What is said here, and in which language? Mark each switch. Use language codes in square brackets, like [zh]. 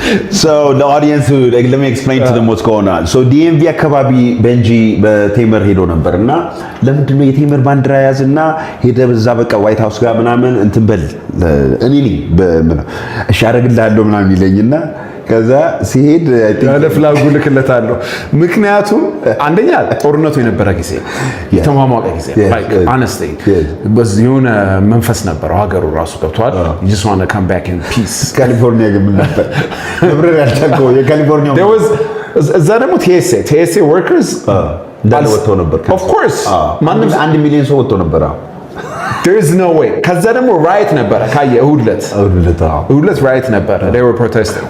[en] So the audience, like, let me explain to them what's going on. [am] So DMV አካባቢ ቤንጂ በቴምር ሄዶ ነበርና ለምንድን ነው የቴምር ባንዲራ ያዝና ሄደ በዛ በቃ ዋይት ሃውስ ጋር ምናምን እንትን በል እኔ ነኝ እሺ አደርግልሃለሁ ምናምን ይለኝና ከዛ ሲሄድ ያለ ፍላጉ ልክለታለሁ። ምክንያቱም አንደኛ ጦርነቱ የነበረ ጊዜ የተሟሟቀ ጊዜ [en] like honestly [am] በዚህ የሆነ መንፈስ ነበረው ሀገሩ ራሱ ገብቷል። [en] you just want to come back in peace። [am] ካሊፎርኒያ ግን ምን ነበር ነብረር ያልቻልከው የካሊፎርኒያ [en] there was [am] እዛ ደግሞ [en] TSA workers [am] እንዳለ ወጥተው ነበር። [en] of course [am] ማንም 1 ሚሊዮን ሰው ወጥተው ነበር። [en] there is no way። [am] ከዛ ደግሞ ራይት ነበረ ካየ እሁድ ዕለት ራይት ነበረ። [en] they were protesting።